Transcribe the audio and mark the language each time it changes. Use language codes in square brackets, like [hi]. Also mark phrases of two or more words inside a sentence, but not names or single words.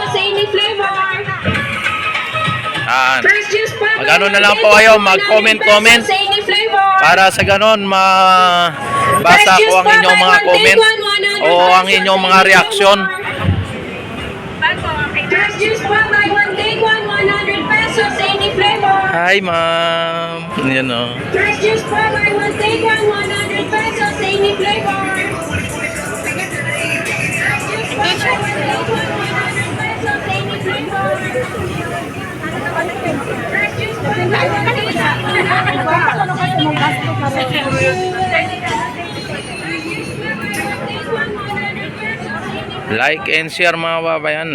[tl] Mag-ano na lang po kayo, mag-comment para sa ganon mabasa ko ang inyong mga comment o ang inyong mga reaksyon. [en] Fresh juice pa, buy one, take one, 100 pesos sa any flavor. Hi ma'am. [tl] Yan o. [en] Fresh juice pa, buy one, take one, 100 pesos sa any flavor. Fresh juice pa, buy one, take one, 100 pesos sa any flavor. Fresh juice pa, buy one, take one, 100 pesos. Like and share [tl] mga babayan.